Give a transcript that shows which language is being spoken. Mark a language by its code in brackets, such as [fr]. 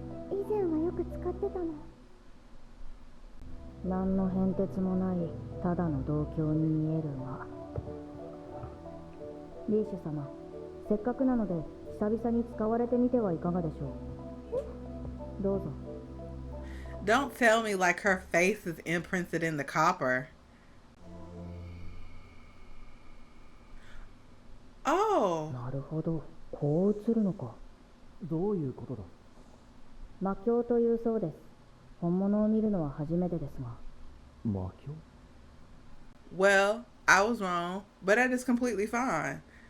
[ja] 以前はよく使ってたの。何の変哲もないただの同郷に見えるが、リーシュ様、せっかくなので久々に使われてみてはいかがでしょう。どうぞ。 [en] Don't tell me like her face is imprinted in the copper. Oh. [ja] なるほど、こう映るのか。どういうことだ？魔境というそうです。本物を見るのは初めてですが。魔境 [en] Well, I was wrong, but that is completely fine.